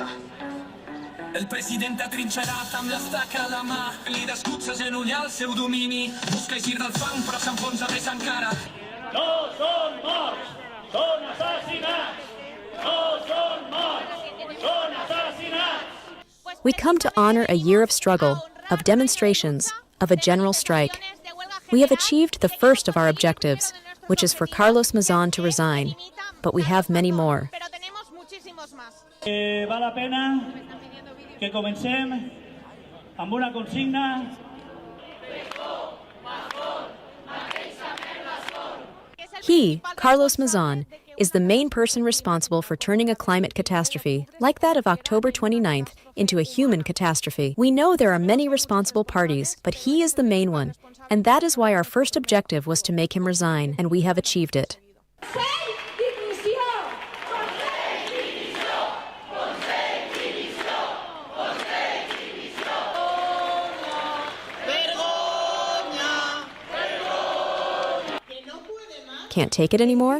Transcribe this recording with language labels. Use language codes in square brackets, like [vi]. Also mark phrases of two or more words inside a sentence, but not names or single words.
[ca] El president atrinxerat amb l'estaca a la mà, li d'escuts agenollar el seu domini, busca eixir del fang però s'enfonsa més encara. No són morts, són assassinats! No són morts, són assassinats! [en] We come to honor a year of struggle, of demonstrations, of a general strike. We have achieved the first of our objectives, which is for Carlos Mazin to resign, but we have many more. [ca] Val la pena que comencem amb una consigna. [en] He, Carlos Mazin, is the main person responsible for turning a climate catastrophe, like that of October 29th, into a human catastrophe. We know there are many responsible parties, but he is the main one, and that is why our first objective was to make him resign, and we have achieved it. Can't take it anymore?